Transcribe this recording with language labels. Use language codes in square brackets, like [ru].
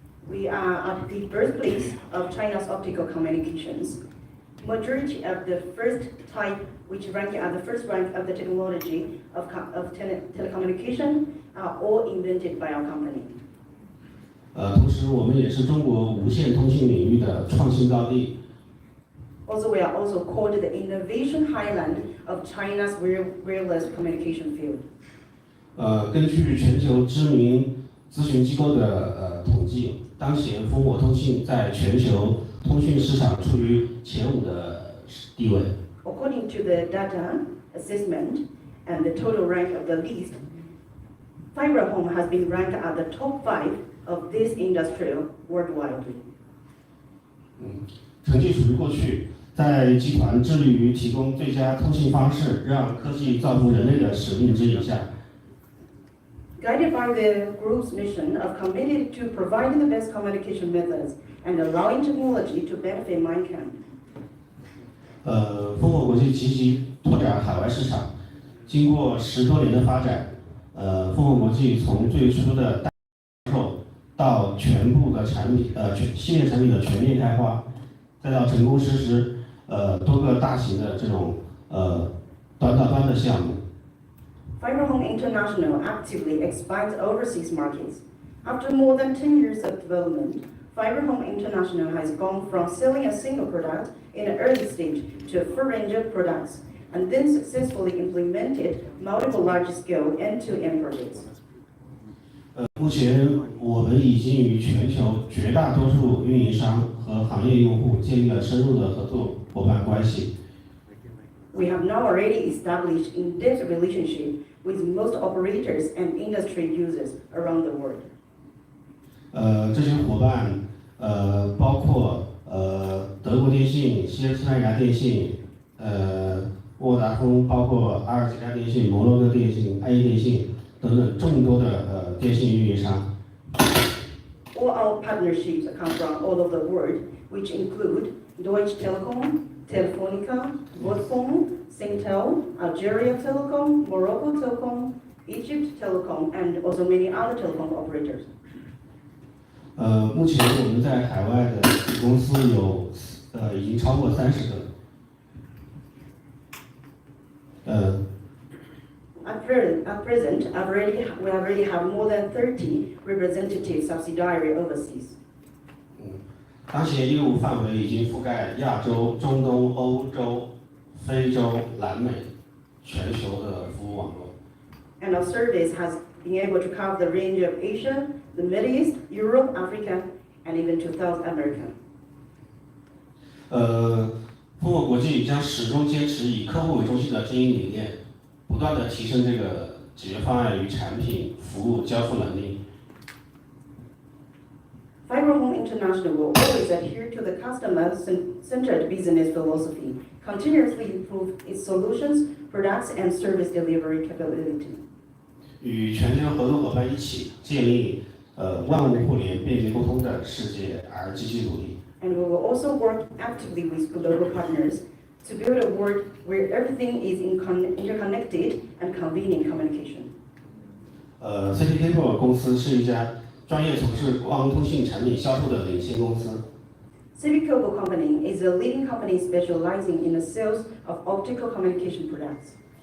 [en] We are at the birthplace of China's optical communications. Majority of the first type, which rank at the first rank of the technology of telecommunication, are all invented by our company. [zh] 同时，我们也是中国无线通信领域的创新高地。 [en] Also, we are also called the innovation highland of China's wireless communication field. [zh] 根据全球知名咨询机构的统计，当前烽火通信在全球通讯市场处于前5的地位。 [en] According to the data assessment and the total rank of the list, FiberHome has been ranked at the top 5 of this industry worldwide. [zh] 成绩属于过去，在集团致力于提供最佳通信方式，让科技造福人类的使命指引下。 [en] Guided by the group's mission of committed to providing the best communication methods and allowing technology to benefit mankind. [zh] 烽火国际积极拓展海外市场，经过10多年的发展，烽火国际从最初的代售到全部的产品，系列产品的全面开发，再到成功实施多个大型的这种端到端的项目。 [en] FiberHome International actively expands overseas markets. After more than 10 years of development, FiberHome International has gone from selling a single product in an early stage to a full range of products, and then successfully implemented multiple large-scale end-to-end projects. [zh] 目前我们已经与全球绝大多数运营商和行业用户建立了深入的合作伙伴关系。 [en] We have now already established in-depth relationship with most operators and industry users around the world. [zh] 这些伙伴包括德国电信、西班牙电信、沃达丰，包括阿尔及利亚电信、摩洛哥电信、爱伊电信等等众多的电信运营商。 [en] All our partnerships come from all over the world, which include Deutsche Telekom, Telefonica, Vodafone, Singtel, Algeria Telecom, Morocco Telecom, Egypt Telecom, and also many other telecom operators. [zh] 目前我们在海外的公司有已经超过30个。 [en] At present, we already have more than 30 representative subsidiary overseas. [zh] 当前业务范围已经覆盖亚洲、中东、欧洲、非洲、南美全球的服务网络。 [en] And our service has been able to cover the range of Asia, the Middle East, Europe, Africa, and even to South America. [zh] 富沃国际将始终坚持以客户为中心的经营理念，不断地提升这个解决方案与产品服务交付能力。 [en] FiberHome International will always adhere to the customer-centered business philosophy, continuously improve its solutions, products, and service delivery capability. [zh] 与全球合作伙伴一起建立万物互联、便捷沟通的世界而积极努力。 [en] And we will also work actively with global partners to build a world where everything is interconnected and convenient communication. [zh] FiberHome 公司是一家专业从事光通信产品销售的领先公司。 [en] FiberHome Company is a leading company specializing in the sales of optical communication products.